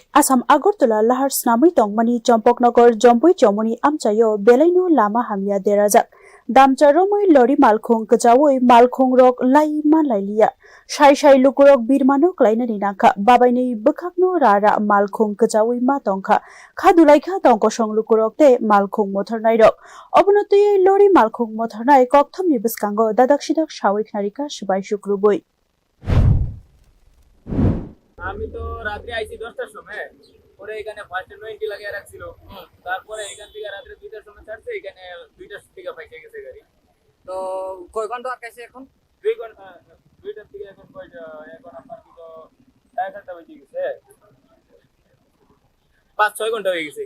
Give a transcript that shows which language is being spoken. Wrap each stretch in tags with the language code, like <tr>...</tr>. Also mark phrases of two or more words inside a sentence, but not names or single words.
<trp>आसाम आगरतला लाहार स्नामै तंगमानि चम्पकनगर जम्बुई जमुनि आमचायो बेलाइनो लामा हामिया देराजाक दामजार रमै लरि मालखं गजावै मालखं रक लाइमा लाइलिया साइ लुकुरक बिरमानो क्लाइनानि नाखा बाबाइनै बखाकनो रारा मालखं गजावै मा तंखा खादुलाइखा तंक संलुकुरक ते मालखं मोथरनाय रक अबनतयै लरि मालखं मोथरनाय कक्थमनि बिस्कांगो दादाक सावै खनारिका सबाय शुक्रबुई</trp> <bn>আমি তো রাত্রে আইছি 10টার সময় পরে এখানে ফার্স্টে 90 লাগিয়ে রাখছিল তারপরে এখান থেকে রাত্রে 2টার সময় ছাড়ছে এখানে 2টার থেকে পাইছে গেছে গাড়ি তো কয় ঘন্টা আটকাইছে এখন 2 ঘন্টা 2টার থেকে এখন কয়টা এখন আপনার কি তো 7:30 বেজে গেছে 5-6 ঘন্টা হয়ে গেছে</bn>